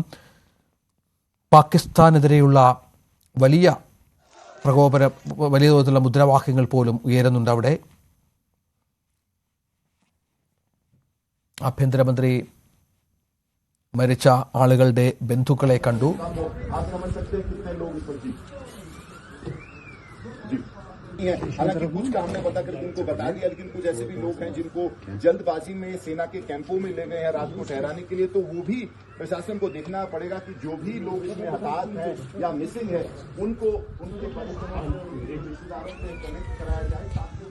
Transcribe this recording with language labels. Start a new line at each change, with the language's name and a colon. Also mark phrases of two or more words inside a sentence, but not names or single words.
Malayalam: പാകിസ്ഥാനെതിരെയുള്ള വലിയ പ്രകോപനം, വലിയ തോതിലുള്ള മുദ്രാവാക്യങ്ങൾ പോലും ഉയരുന്നുണ്ട് അവിടെ. ആഭ്യന്തരമന്ത്രി മരിച്ച ആളുകളുടെ ബന്ധുക്കളെ കണ്ടു.
Hindi: हालांकि कुछ का हमने पता करके उनको बता दिया, लेकिन कुछ ऐसे भी लोग हैं जिनको जल्दबाजी में सेना के कैंपों में ले गए हैं रात को ठहराने के लिए, तो वो भी प्रशासन को देखना पड़ेगा कि जो भी लोग इसमें हताहत है या मिसिंग है उनको उनके रिश्तेदारों से कनेक्ट कराया जाए।